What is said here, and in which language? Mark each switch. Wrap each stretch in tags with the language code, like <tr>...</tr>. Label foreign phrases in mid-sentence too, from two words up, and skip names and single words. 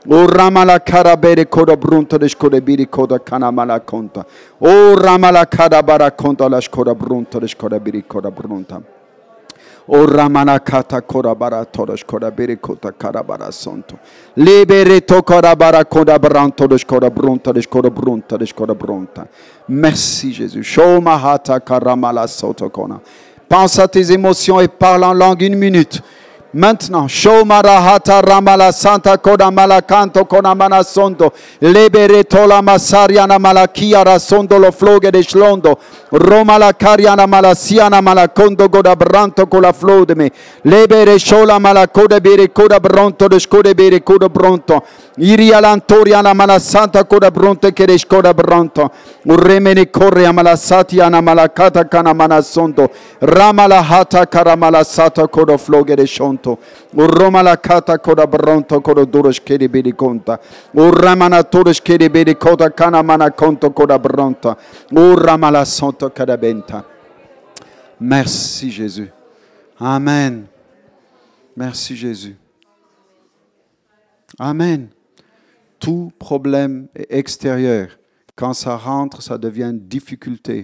<fr>O ramala karabere koda brunta de shkode biri koda kanamala konta. O ramala karabara konta la shkoda brunta de shkoda biri koda brunta. O ramana kata korabara todosh korabere kota karabara sonto. Libere to korabara kodabranto de shkoda brunta de shkoda brunta de shkoda brunta. Merci Jésus. Shoma hata karamala soto kona. Pense à tes émotions et parle en langue 1 minute. Maintenant, Shomara hata ramala santa koda malakanto kona manasondo. Libere tola masariana malakia rasondo lo floge de shlondo. Roma la cariana malasiana malacondo goda branto con la flodeme. Lebere shola malacoda bere coda bronto de scode bere coda bronto. Iria lantoriana malasanta coda bronto che de scoda bronto. Urremene correa malasatiana malacata cana manasondo. Rama la hata caramalasata coda floge de shonto. Urroma la cata coda bronto coda duros che de bere conta. Urramana todos che de bere coda cana manaconto coda bronto. Urrama la santa. Merci Jésus. Amen. Merci Jésus. Amen. Tout problème extérieur, quand ça rentre, ça devient difficulté.</fr>